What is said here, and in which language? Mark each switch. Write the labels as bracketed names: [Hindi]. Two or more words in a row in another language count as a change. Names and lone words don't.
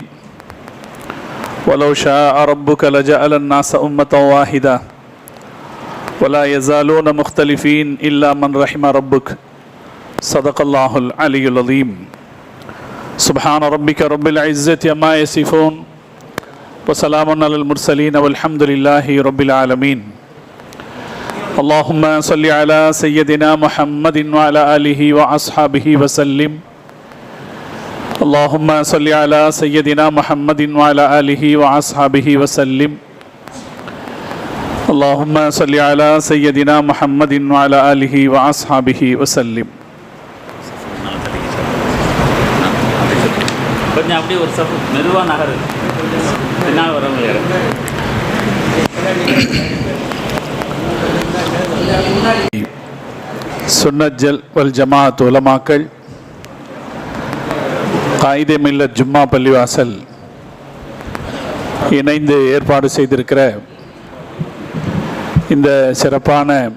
[Arabic] ولو شاء ربك لجعل الناس أمة واحدة ولا يزالون مختلفين إلا من رحم ربك. صدق الله العلي العظيم. سبحان ربك رب العزة عما يصفون وسلام على المرسلين والحمد لله رب العالمين. اللهم صل على سيدنا محمد وعلى آله وأصحابه وسلم. اللهم صل على سيدنا محمد وعلى آله وأصحابه وسلم. اللهم صل على سيدنا محمد وعلى آله وأصحابه وسلم. [Tamil] கொஞ்சம் அப்படியே ஒரு சப்பு மெதுவாக நகரு, பின்னால் வரவங்க யாரு. [Arabic] سنة والجماعة [Tamil] உலமாக்கள், காயிதே மில்லத் ஜும்மா பள்ளிவாசல் இணைந்து ஏற்பாடு செய்திருக்கிற இந்த சிறப்பான